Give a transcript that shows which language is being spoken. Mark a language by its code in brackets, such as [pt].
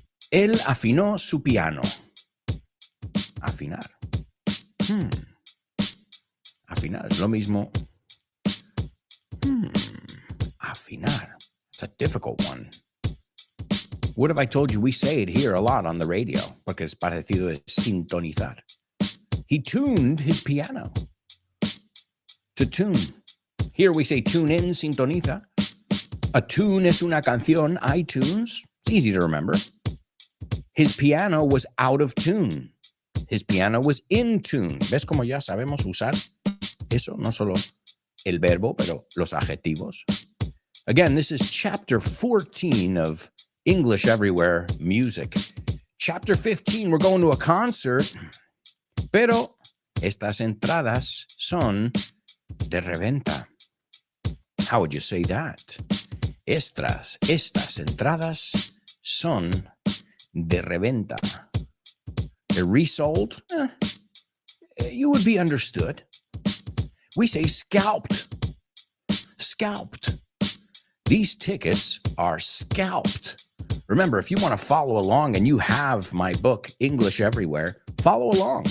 [es] Él afinó su piano. Afinar. Afinar es lo mismo. [en] Afinar. It's a difficult one. What if I told you we say it here a lot on the radio? [es] Porque es parecido de sintonizar. [en] He tuned his piano. To tune. Here we say tune in, sintoniza. A tune [es] es una canción, [en] iTunes. It's easy to remember. His piano was out of tune. His piano was in tune. [es] ¿Ves cómo ya sabemos usar eso? No solo el verbo, pero los adjetivos. [en] Again, this is chapter 14 of English Everywhere Music. Chapter 15, we're going to a concert, [es] pero estas entradas son de reventa. [en] How would you say that? [es] Estas entradas son de reventa. [en] They're resold. You would be understood. We say scalped. Scalped. These tickets are scalped. Remember, if you want to follow along and you have my book, English Everywhere, follow along.